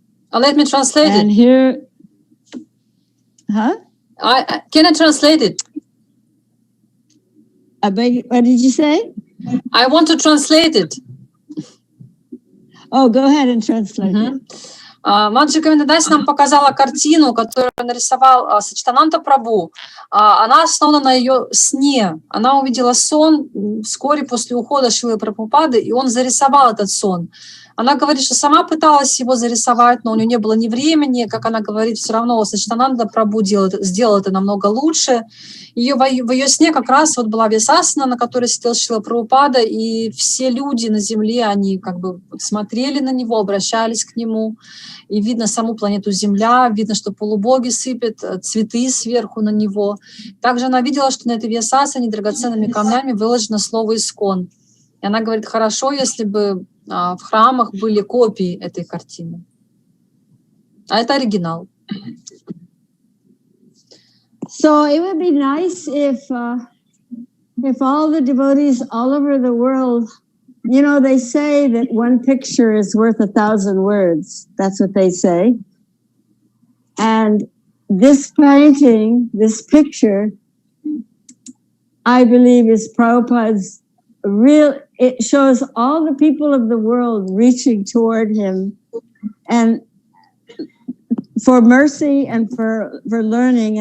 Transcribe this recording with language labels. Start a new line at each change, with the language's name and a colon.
English: Let me translate and it. Here, huh? Can I translate it? I beg, what did you say? I want to translate it. Oh, go ahead and translate it.
Russian: Матаджи Говиндадаси нам показала картину, которую нарисовал Сачитананда Прабху. Она основана на ее сне. Она увидела сон вскоре после ухода Шрилы Прабхупады, и он зарисовал этот сон. Она говорит, что сама пыталась его зарисовать, но у нее не было ни времени, как она говорит, все равно Сачитананда Прабху сделал это намного лучше. В ее сне как раз вот была висасана, на которой сидел Шрила Прабхупада, и все люди на земле, они как бы смотрели на него, обращались к нему, и видно саму планету Земля, видно, что полубоги сыпят цветы сверху на него. Также она видела, что на этой висасане драгоценными камнями выложено слово «Искон». И она говорит, хорошо, если бы в храмах были копии этой картины. А это оригинал.
English: So it would be nice if all the devotees all over the world, you know, they say that one picture is worth 1,000 words. That's what they say. And this painting, this picture, I believe is Prabhupada's it shows all the people of the world reaching toward him and for mercy and for learning.